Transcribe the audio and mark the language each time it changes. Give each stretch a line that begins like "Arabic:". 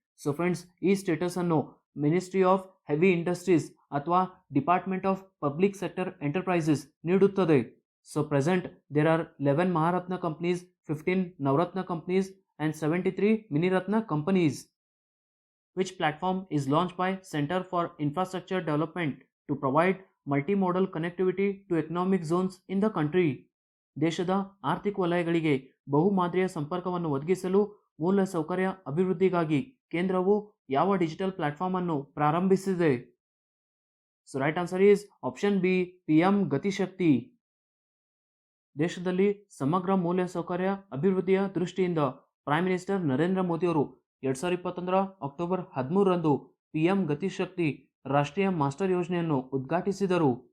Kannada: So friends, ಈ status ಅನ್ನು ministry of heavy industries ಅಥವಾ department of public sector enterprises ನೀಡುತ್ತದೆ.
English: So present there are 11 Maharatna companies, 15 Navratna companies and 73 Miniratna companies. Which platform is launched by Center for Infrastructure Development to provide multimodal connectivity to economic zones in the country.
Kannada: ದೇಶದ ಆರ್ಥಿಕ ವಲಯಗಳಿಗೆ ಬಹುಮಾದರಿಯ ಸಂಪರ್ಕವನ್ನು ಒದಗಿಸಲು ಮೂಲ ಸೌಕರ್ಯ ಅಭಿವೃದ್ಧಿಗಾಗಿ ಕೇಂದ್ರವು ಯಾವ ಡಿಜಿಟಲ್ ಪ್ಲಾಟ್ಫಾರ್ಮ್ ಅನ್ನು ಪ್ರಾರಂಭಿಸಿದೆ?
English: so right answer is option B,
Kannada: PM Gatishakti. ದೇಶದಲ್ಲಿ ಸಮಗ್ರ ಮೂಲ ಸೌಕರ್ಯ ಅಭಿವೃದ್ಧಿಯ ದೃಷ್ಟಿಯಿಂದ ಪ್ರೈಮ್ ಮಿನಿಸ್ಟರ್ ನರೇಂದ್ರ ಮೋದಿಯವರು 2021 ಅಕ್ಟೋಬರ್ 13ರಂದು PM ಗತಿಶಕ್ತಿ ರಾಷ್ಟ್ರೀಯ ಮಾಸ್ಟರ್ ಯೋಜನೆಯನ್ನು ಉದ್ಘಾಟಿಸಿದರು.